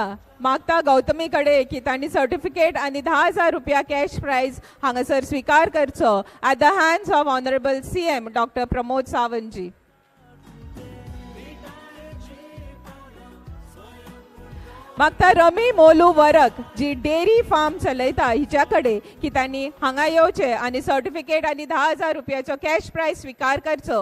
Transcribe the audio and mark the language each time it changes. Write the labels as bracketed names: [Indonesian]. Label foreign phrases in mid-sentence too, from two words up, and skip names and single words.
[Konkani] मागता गौतमी कडे की तांणी सर्टिफिकेट आनी 10,000 रुपया [English] cash prize [Konkani] हांगासर स्वीकार करचो [English] at the hands of Honorable CM [Konkani] डॉक्टर प्रमोद सावंतजी. मागता रमी मोलू वरक जी [English] dairy farm [Konkani] चलयता हिच्या कडे की तांणी हांगा येवचे आनी सर्टिफिकेट आनी 10,000 रुपयाचो [English] cash prize [Konkani] स्वीकार करचो.